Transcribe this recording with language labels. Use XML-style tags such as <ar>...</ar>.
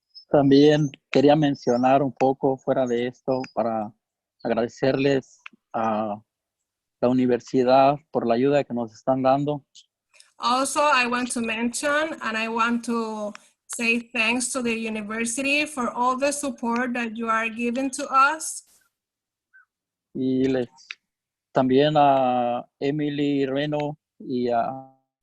<es>También quería mencionar un poco fuera de esto para agradecerles a la universidad por la ayuda que nos están dando.</es> <en>Also, I want to mention and I want to say thanks to the university for all the support that you are giving to us.</en> <es>Y también a Emily Reno y a</es>